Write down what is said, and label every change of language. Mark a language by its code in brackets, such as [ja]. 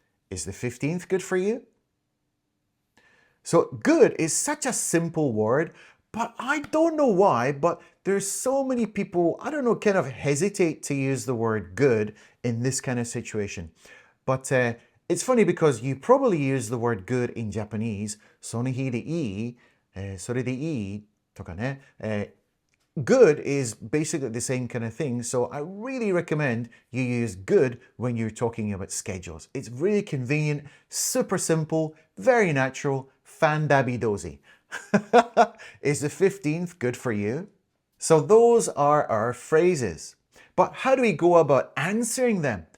[en] Is the 15th good for you? So, good is such a simple word, but I don't know why, but there's so many people, kind of hesitate to use the word good in this kind of situation. But it's funny because you probably use the word good in Japanese. [ja] その日でいい、それでいいとかね。 [en] Good is basically the same kind of thing. So I really recommend you use good when you're talking about schedules. It's really convenient, super simple, very natural, fandabidozi. Is the 15th good for you? So those are our phrases. But how do we go about answering them